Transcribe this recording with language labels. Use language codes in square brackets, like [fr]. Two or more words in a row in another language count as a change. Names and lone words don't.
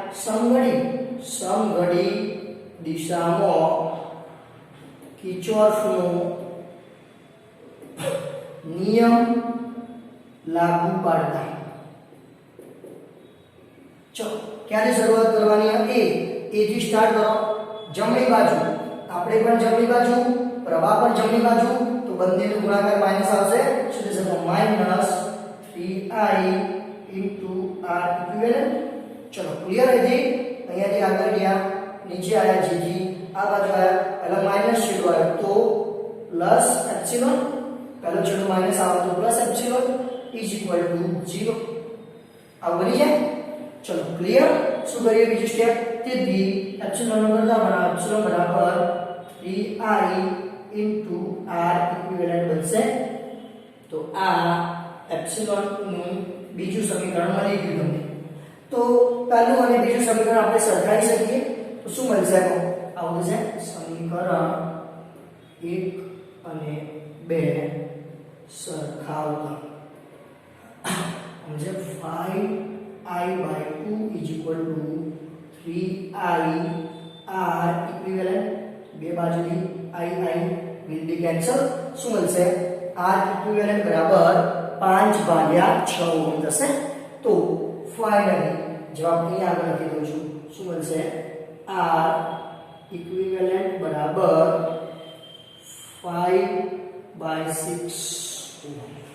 [gu] સમઘડી દિશામાં કિર્ચોફનો નિયમ લાગુ પાડતા. ચલો ક્યારે શરૂઆત કરવાની? A થી સ્ટાર્ટ કરો. જમણી બાજુ આપણે પણ જમણી બાજુ, પ્રવાહ પણ જમણી બાજુ, તો બંનેનો ગુણાકાર માઈનસ આવશે. શું થશે? [en] -3I into R equivalent. [gu] ચલો ક્લિયર હતી? અહીંયાથી આગળ ગયા, નીચે આયા જીજી, આ બાજુ આયા, પહેલા માઈનસ છેડો આવ્યો તો [en] plus epsilon, [gu] પહેલો છેડો માઈનસ આવે તો [en] plus epsilon is equal to 0. [gu] આ બની જાય. ચલો ક્લિયર? શું કરીએ બીજું સ્ટેપ? તેથી એપ્સિલોન નો કરતા બરાબર એપ્સિલોન બરાબર [en] 3I into R equivalent [gu] બનશે. તો આ એપ્સિલોન નું બીજું સમીકરણ મળી ગયું તમને. તો પહેલું અને બીજું સમીકરણ આપણે સરખાવી શકીએ. તો શું મળશે? આવું છે સમીકરણ 1 અને 2 સરખાવતા. સમજે? [en] 5I/2 is equal to 3I R equivalent. [gu] બે બાજુથી [en] I will be cancel. [gu] શું મળશે? [en] R equivalent [gu] બરાબર 5/6 ઓહમ થશે. તો ફાઇનલી જવાબ અહીં આગળ લખી દઉં છું. શું મળશે? [en] R equivalent [gu] બરાબર 5/6 ઓહમ.